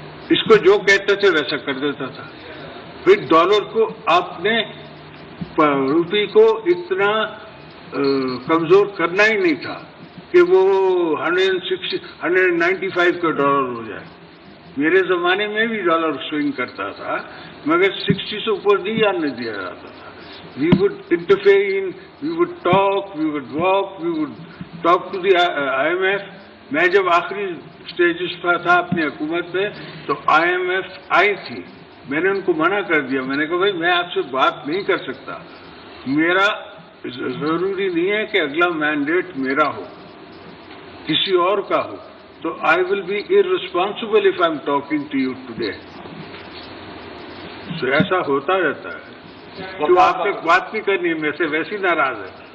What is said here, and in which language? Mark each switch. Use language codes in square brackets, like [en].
[ur] اس کو جو کہتے تھے ویسا کر دیتا تھا. پھر ڈالر کو آپ نے, روپی کو اتنا کمزور کرنا ہی نہیں تھا کہ وہ 195 کا ڈالر ہو جائے. میرے زمانے میں بھی ڈالر سوئنگ کرتا تھا, مگر 60 سے اوپر نہیں آنے دیا جاتا تھا. [en] We would interfere, we would talk, we would walk, we would talk to the IMF. [ur] میں جب آخری اسٹیجز پر تھا اپنی حکومت میں تو IMF آئی تھی, میں نے ان کو منع کر دیا. میں نے کہا بھائی میں آپ سے بات نہیں کر سکتا, میرا ضروری نہیں ہے کہ اگلا مینڈیٹ میرا ہو, کسی اور کا ہو. [en] تو I will be irresponsible if I'm talking to you today. [ur] تو ایسا ہوتا رہتا ہے. جو آپ تک بات نہیں کرنی ہے, میں سے ویسی ناراض ہے.